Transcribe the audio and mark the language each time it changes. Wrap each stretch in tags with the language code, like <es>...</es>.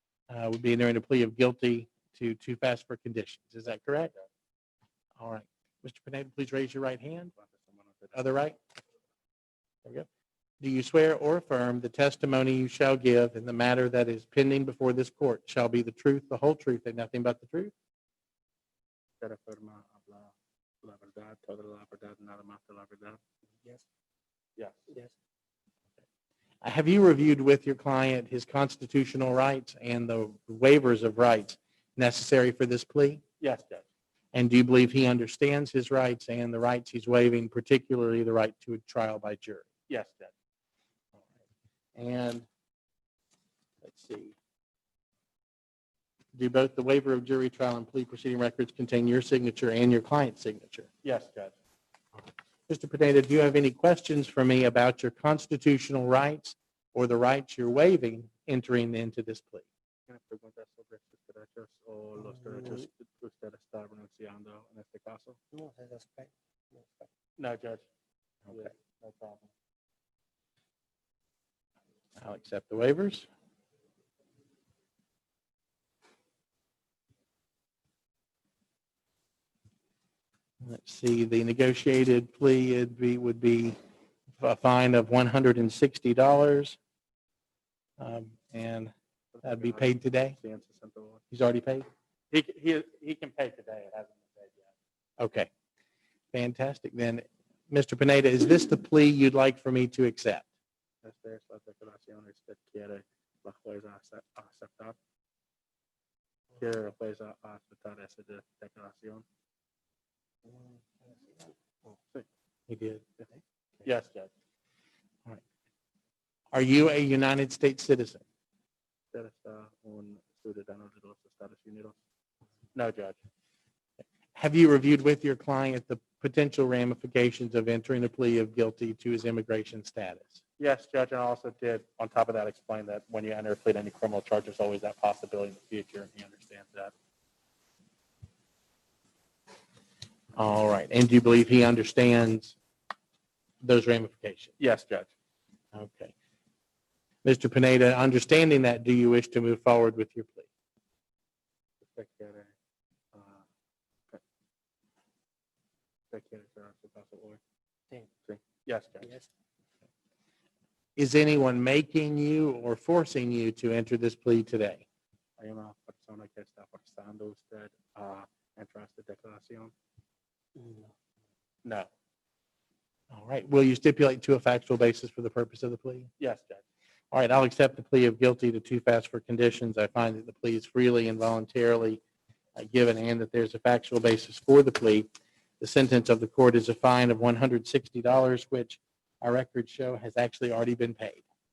<en>Would be entering a plea of guilty to too fast for conditions. Is that correct? All right. Mr. Pineda, please raise your right hand. Other right? There we go. Do you swear or affirm the testimony you shall give in the matter that is pending before this court shall be the truth, the whole truth, and nothing but the truth?</en> <es>Quiero afirmar hablar la verdad, toda la verdad, nada más de la verdad.</es> <en>Yes. Yes. Yes. Have you reviewed with your client his constitutional rights and the waivers of rights necessary for this plea? Yes, Judge. And do you believe he understands his rights and the rights he's waiving, particularly the right to a trial by jury? Yes, Judge. And let's see. Do both the waiver of jury trial and plea proceeding records contain your signature and your client's signature? Yes, Judge. Mr. Pineda, do you have any questions for me about your constitutional rights or the rights you're waiving entering into this plea?</en> <es>¿Tiene preguntas sobre sus derechos o los derechos que usted está renunciando en este caso?</es> <en>No, that's right. No, Judge. Okay. Yeah, no problem. I'll accept the waivers. Let's see, the negotiated plea would be a fine of $160. And that'd be paid today. He's already paid? He can pay today. It hasn't been paid yet. Okay. Fantastic. Then, Mr. Pineda, is this the plea you'd like for me to accept?</en> <es>Esta es la declaración que usted quiere la jueza aceptar. ¿Quiere la jueza aceptar esa declaración? Sí.</es> <en>He did. Yes, Judge. Are you a United States citizen?</en> <es>¿Usted está un ciudadano de los Estados Unidos?</es> <en>No, Judge. Have you reviewed with your client the potential ramifications of entering a plea of guilty to his immigration status? Yes, Judge, and I also did, on top of that, explain that when you enter a plea to any criminal charge, there's always that possibility in the future, and he understands that. All right. And do you believe he understands those ramifications? Yes, Judge. Okay. Mr. Pineda, understanding that, do you wish to move forward with your plea?</en> <es>¿Usted quiere cerrar su caso hoy? Sí. Sí.</es> <en>Yes, Judge. Yes. Is anyone making you or forcing you to enter this plea today?</en> <es>¿Hay una persona que está forzando a usted a entrar esta declaración?</es> <en>No. No. All right. Will you stipulate to a factual basis for the purpose of the plea? Yes, Judge. All right. I'll accept the plea of guilty to too fast for conditions. I find that the plea is freely and voluntarily given and that there's a factual basis for the plea. The sentence of the court is a fine of $160, which our records show has actually already been paid.</en>